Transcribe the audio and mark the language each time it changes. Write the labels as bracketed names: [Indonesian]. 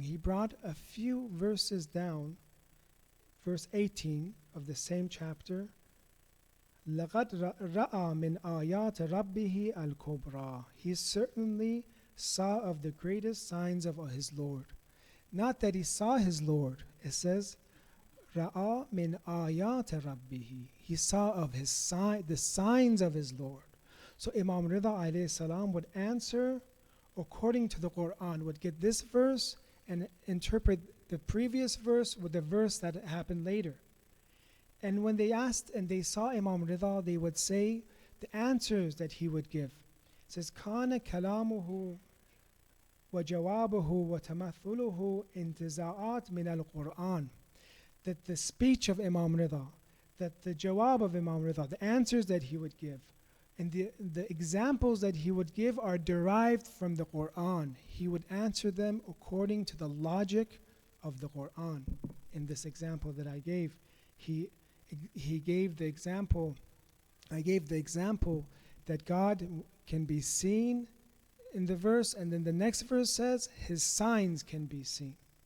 [English] He brought a few verses down, verse 18 of the same chapter, [Arabic] لَقَدْ رَأَى مِنْ آيَاتِ رَبِّهِ الْكُبْرَى. [English] He certainly saw of the greatest signs of his Lord. Not that he saw his Lord. It says, [Arabic] رَأَى مِنْ آيَاتِ رَبِّهِ. [English] He saw of the signs of his Lord. So Imam Ridha alayhi salam would answer according to the Quran, would get this verse and interpret the previous verse with the verse that happened later. And when they asked and they saw Imam Ridha, they would say the answers that he would give. It says, [Arabic] كَانَ كَلَامُهُ وَجَوَابُهُ وَتَمَثُّلُهُ انْتِزَاعَاتٍ مِنَ الْقُرْآنِ. [English] That the speech of Imam Ridha, that the jawab of Imam Ridha, the answers that he would give, and the examples that he would give are derived from the Quran. He would answer them according to the logic of the Quran. In this example that I gave, he gave the example, I gave the example that God can be seen in the verse, and then the next verse says his signs can be seen.